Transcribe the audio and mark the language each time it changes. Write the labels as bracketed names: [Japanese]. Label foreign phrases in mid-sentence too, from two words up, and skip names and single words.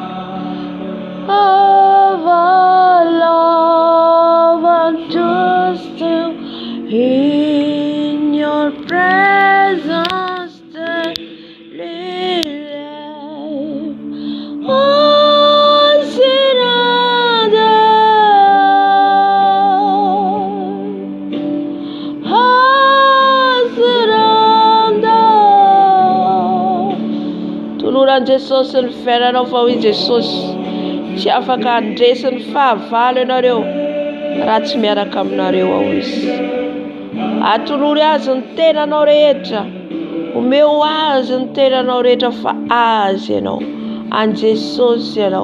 [English] Of all and just in your presence daily live. All surrender. All surrender. [Malagasy] Toloran'i Jesosy ny fiainanao fa hoy Jesosy tsy afaka handresy ny fahavalo ianareo raha tsy miaraka aminareo ao izy. Atolory azy ny tenanao rehetra, omeo azy ny tenanao rehetra fa azy ianao, an'i Jesosy ianao.